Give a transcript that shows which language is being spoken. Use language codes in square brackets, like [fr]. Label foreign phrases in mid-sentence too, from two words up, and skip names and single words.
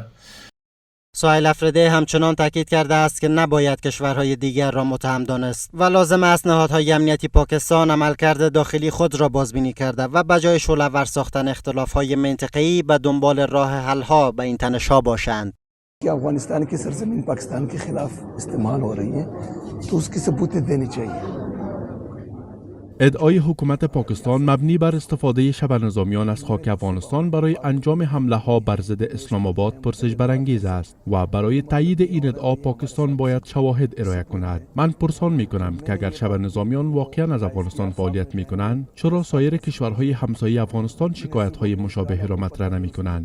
[fa] سهیل افریدی همچنان تاکید کرده است که نباید کشورهای دیگر را متهم دانست و لازم است نهادهای امنیتی پاکستان عملکرد داخلی خود را بازبینی کرده و بجای شعله‌ور ساختن اختلاف‌های منطقه‌ای به دنبال راه حل‌ها به این تنش‌ها باشند. [hi] कि अफगानिस्तान की सरजमीन पाकिस्तान के खिलाफ इस्तेमाल हो रही है तो उसकी सबूत देनी चाहिए. [fa] ادعای حکومت پاکستان مبنی بر استفاده شبه نظامیان از خاک افغانستان برای انجام حمله ها بر ضد اسلام آباد پرسش برانگیز است و برای تایید این ادعا پاکستان باید شواهد ارائه کند. من پرسان می کنم که اگر شبه نظامیان واقعا از افغانستان فعالیت می کنند، چرا سایر کشورهای همسایه افغانستان شکایت های مشابه را مطرح نمی کنند؟